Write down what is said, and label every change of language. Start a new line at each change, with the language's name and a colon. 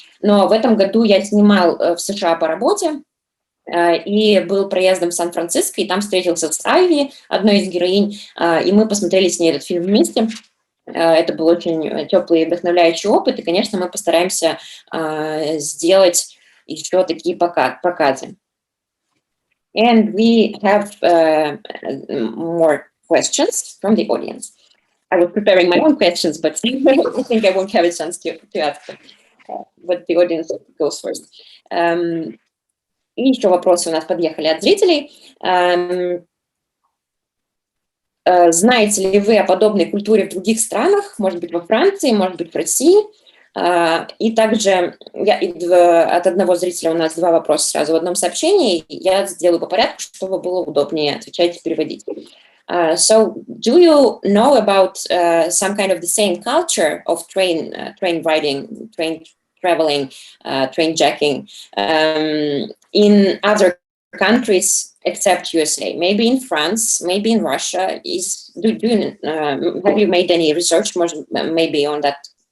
Russian: но в этом году я снимал в США по работе, и был проездом в Сан-Франциско, и там встретился с Айви, одной из героинь, и мы посмотрели с ней этот фильм вместе. Это был очень теплый и вдохновляющий опыт, и, конечно, мы постараемся сделать еще такие показы.
English: And we have more questions from the audience. I was preparing my own questions, but I think I won't have a chance to ask them. But the audience goes first.
Russian: И еще вопросы у нас подъехали от зрителей. Знаете ли вы о подобной культуре в других странах? Может быть, во Франции, может быть, в России? И также от одного зрителя у нас два вопроса сразу в одном сообщении. Я сделаю по порядку, чтобы было удобнее отвечать и переводить.
English: So, do you know about some kind of the same culture of train riding, train traveling, train jacking in other countries except USA? Maybe in France, maybe in Russia. Have you made any research maybe on that?